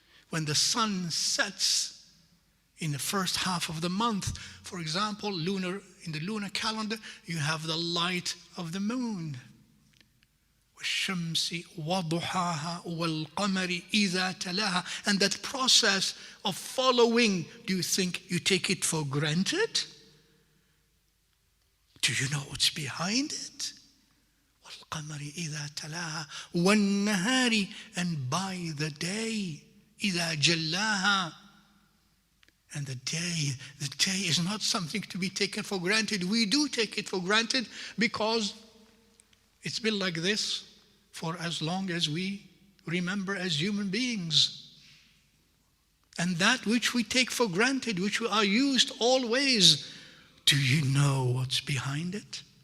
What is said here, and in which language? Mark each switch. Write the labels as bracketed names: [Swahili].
[English] When the sun sets in the first half of the month, for example, in the lunar calendar, you have the light of the moon. [Arabic] وَالشَّمْسِ وَضُحَاهَا وَالْقَمَرِ إِذَا تَلَاهَا. [English] And that process of following, do you think you take it for granted? Do you know what's behind it? [Arabic] وَالْقَمَرِ إِذَا تَلَاهَا وَالنَّهَارِ, [English] and by the day, [Arabic] إِذَا جَلَّاهَا. [English] And the day is not something to be taken for granted. We do take it for granted because it's been like this for as long as we remember as human beings. And that which we take for granted, which we are used always, do you know what's behind it?